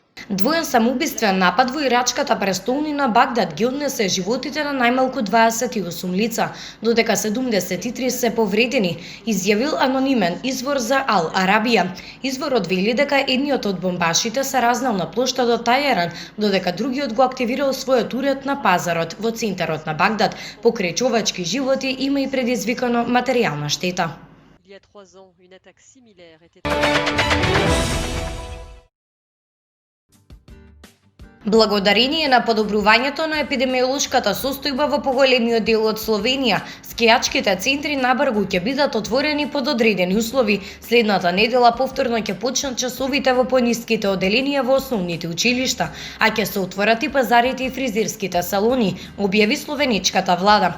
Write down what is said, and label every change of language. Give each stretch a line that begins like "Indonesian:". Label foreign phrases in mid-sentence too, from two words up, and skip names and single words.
Macedonian: Двоен самоубиствен напад во ирачката престолнина Багдад ги однесе животите на најмалку 28 лица, додека 73 се повредени, изјавил анонимен извор за Ал Арабија. Изворот вели дека едниот од бомбашите се разнал на плоштадот Тајеран, додека другиот го активирал својот уред на пазарот во центарот на Багдад. Покрај човечки животи има и предизвикано материјална штета.
French: Il y a 3 ans, une attaque similaire était...
Macedonian: Благодарение на подобрувањето на епидемиолошката состојба во поголемиот дел од Словенија, скијачките центри набргу ќе бидат отворени под одредени услови. Следната недела повторно ќе почнат часовите во пониските оделенија во основните училишта, а ќе се отворат и пазарите и фризерските салони, објави словеничката влада.